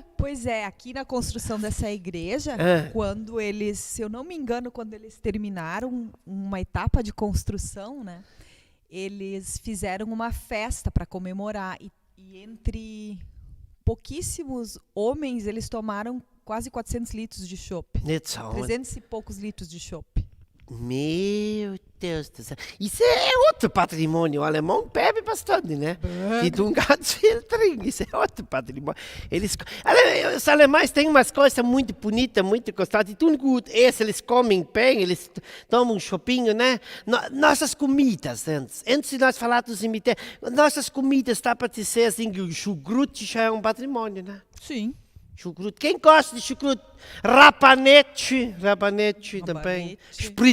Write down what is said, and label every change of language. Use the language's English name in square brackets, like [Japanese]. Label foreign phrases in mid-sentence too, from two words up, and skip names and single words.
[Portuguese] Pois é, aqui na construção dessa igreja, quando eles, se eu não me engano, quando eles terminaram uma etapa de construção, né, eles fizeram uma festa para comemorar. E entre pouquíssimos homens, eles tomaram quase 400 litros de chopp. 300 e poucos litros de chopp. Meu Deus do céu. Isso é outro patrimônio. O alemão bebe bastante, né? [German] E tun ganz viel trinken. [Portuguese] Isso é outro patrimônio. Os alemães têm umas coisas muito bonitas, muito gostosas. E [German] tun gut [Portuguese] eles comem bem, eles tomam um chopinho, né? Nossas comidas, antes de nós falar do cemitério, nossas comidas, dá para dizer assim que o chucrute já é um patrimônio, né? Sim. Chucrute. Quem gosta de chucrute? Rapanete também.